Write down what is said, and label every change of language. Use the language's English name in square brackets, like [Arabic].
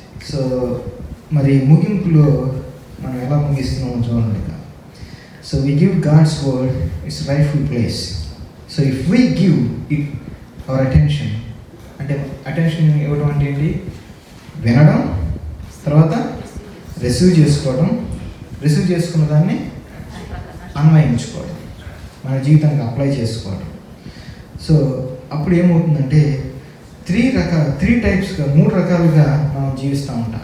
[Telugu] So మరి ముగింపులో మనం ఎలా ముగిస్తున్నామో చూడండి. [English] So we give God's word its rightful place. So if we give it our attention, [Telugu] అంటే అటెన్షన్ ఇవ్వడం అంటే ఏంటి? వినడం, తర్వాత రిసీవ్ చేసుకోవడం, రిసీవ్ చేసుకున్న దాన్ని అన్వయించుకోవడం, మన జీవితానికి అప్లై చేసుకోవడం. సో అప్పుడు ఏమవుతుందంటే 3 టైప్స్గా 3 రకాలుగా మనం జీవిస్తూ ఉంటాం.